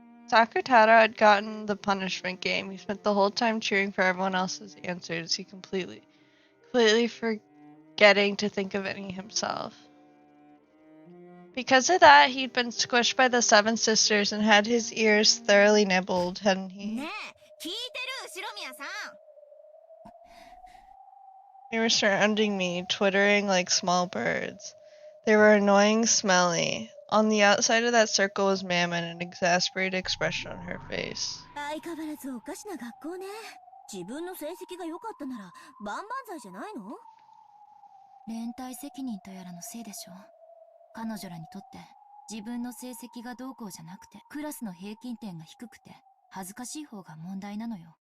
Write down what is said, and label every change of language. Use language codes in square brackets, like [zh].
[en] Sakutaro had gotten the punishment game. He spent the whole time cheering for everyone else's answers, he completely forgetting to think of any himself. Because of that, he'd been squished by the seven sisters and had his ears thoroughly nibbled, hadn't he? [ja] ねえ、聞いてる後宮さん。 [en] They were surrounding me, twittering like small birds. They were annoying, smelly. On the outside of that circle was Mam and an exasperated expression on her face. [ja] 相変わらずおかしな学校ね。自分の成績が良かったなら万々歳じゃないの？連帯責任とやらのせいでしょ。彼女らにとって自分の成績がどうこうじゃなくて、クラスの平均点が低くて恥ずかしい方が問題なのよ。